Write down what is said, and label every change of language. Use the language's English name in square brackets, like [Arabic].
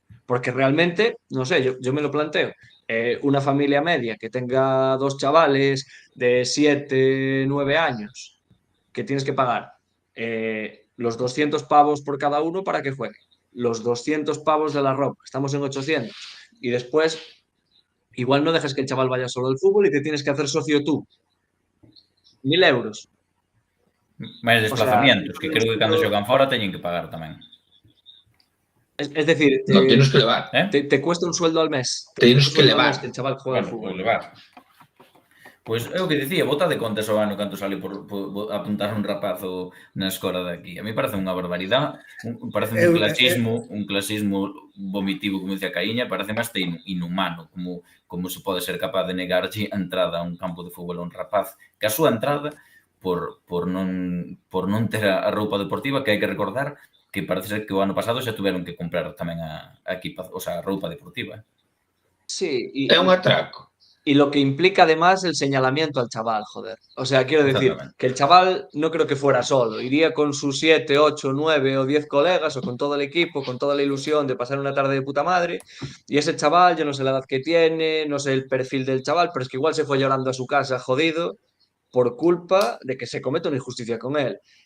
[Spanish] Porque realmente, no sé, yo me lo planteo. Una familia media que tenga 2 chavales de 7, 9 años, que tienes que pagar los 200 pavos por cada uno para que juegue, los 200 pavos de la ropa, estamos en 800, y después igual no dejas que el chaval vaya solo al fútbol y te tienes que hacer socio tú. 1.000 euros. [Galician] Máis desplazamientos, que creo que cando xogan fora teñen que pagar tamén. [Spanish] Es decir, no tienes que levar. Te cuesta un sueldo al mes. Tienes que levar. Que el chaval juega al fútbol. [Galician] Pois é o que dicía, bota de contas ao ano canto sale por apuntar un rapazo na escola de aquí. A mí parece unha barbaridade, parece un clasismo vomitivo, como dicía Caíña, parece hasta inhumano, como se pode ser capaz de negarlle a entrada a un campo de fútbol a un rapaz, que a súa entrada por non ter a roupa deportiva, que hai que recordar que parece ser que o ano pasado xa tuveron que comprar tamén a roupa deportiva. [Spanish] Sí, [Galician] É un atraco. [Spanish] y lo que implica además el señalamiento al chaval, joder. O sea, quiero decir que el chaval no creo que fuera solo, iría con sus 7, 8, 9 o 10 colegas o con todo el equipo, con toda la ilusión de pasar una tarde de puta madre. Y ese chaval, yo no sé la edad que tiene, no sé el perfil del chaval, pero es que igual se fue llorando a su casa jodido por culpa de que se comete una injusticia con él.